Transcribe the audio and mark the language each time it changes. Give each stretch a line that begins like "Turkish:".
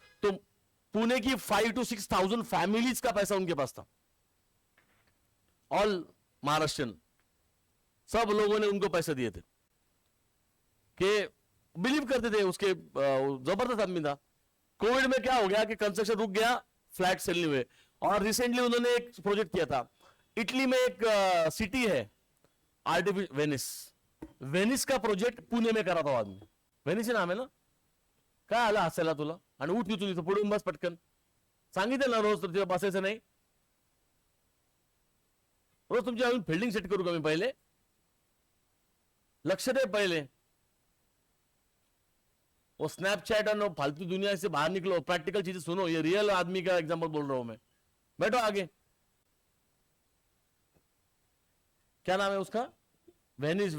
Hindi: तो पुणे की 5,000 to 6,000 families का पैसा उनके पास था, ऑल महाराष्ट्रियन, सब लोगों ने उनको पैसे दिए थे, कि बिलीव करते थे उसके, जबरदस्त आदमी था। कोविड में क्या हो गया कि कंस्ट्रक्शन रुक गया, फ्लैट सेल नहीं हुए। और रिसेंटली उन्होंने एक प्रोजेक्ट किया था इटली में, एक सिटी है आर्टिफिशियल वेनिस, वेनिस का प्रोजेक्ट पुणे में करा था आदमी।
Marathi: वेनिस नाम आहे ना, काय आलं हसायला तुला? आणि उठ तिथून, इथं पुढून बस पटकन, सांगितलं ना रोज तर तिला बसायचं नाही, रोज तुमची अजून फिल्डिंग सेट करू का मी? पहिले लक्ष दे,
Hindi: पहले वो स्नैपचैट और फालतू दुनिया से बाहर निकलो, प्रैक्टिकल चीजें सुनो। ये रियल आदमी का एग्जांपल बोल रहा हूं मैं। बैठो आगे, क्या नाम है उसका? वेनिस।